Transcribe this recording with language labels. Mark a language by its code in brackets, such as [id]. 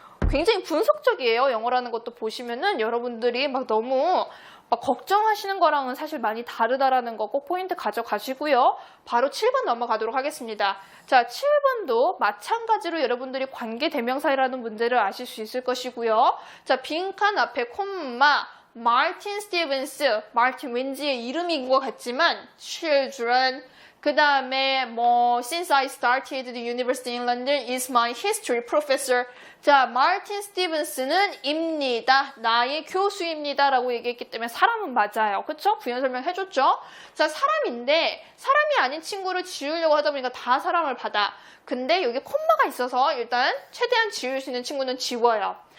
[ko] 굉장히 분석적이에요. 영어라는 것도 보시면은 여러분들이 막 너무 걱정하시는 거랑은 사실 많이 다르다라는 거 꼭 포인트 가져가시고요. 바로 7번 넘어가도록 하겠습니다. 자, 7번도 마찬가지로 여러분들이 관계대명사라는 문제를 아실 수 있을 것이고요. 자, 빈칸 앞에 콤마, 마틴 스티븐스, 마틴 왠지 이름인 것 같지만 children, 그 다음에 뭐 [en] since I started the university in London is my history professor. [ko] 자, 마틴 스티븐스는 입니다. 나의 교수입니다. 라고 얘기했기 때문에 사람은 맞아요. 그쵸? 부연 설명해줬죠? 자, 사람인데 사람이 아닌 친구를 지우려고 하다 보니까 다 사람을 받아. 근데 여기 콤마가 있어서 일단 최대한 지울 수 있는 친구는 지워요.